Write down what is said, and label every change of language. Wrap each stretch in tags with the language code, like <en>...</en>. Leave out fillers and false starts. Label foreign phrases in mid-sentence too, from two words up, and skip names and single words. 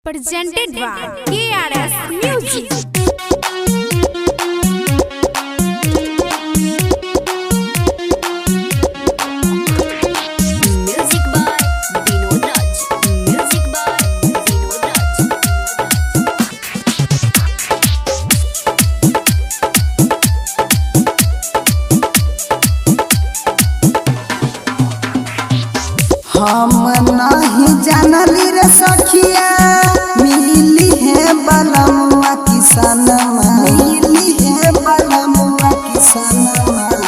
<en>presented by KRS Music. Music by Vinod Raj. Music by Vinod Raj.</en> <bho>हम नहीं जानली रे सखिया मिली है बलमुआ किसनमा मिली है बलमुआ किसनमा।</bho>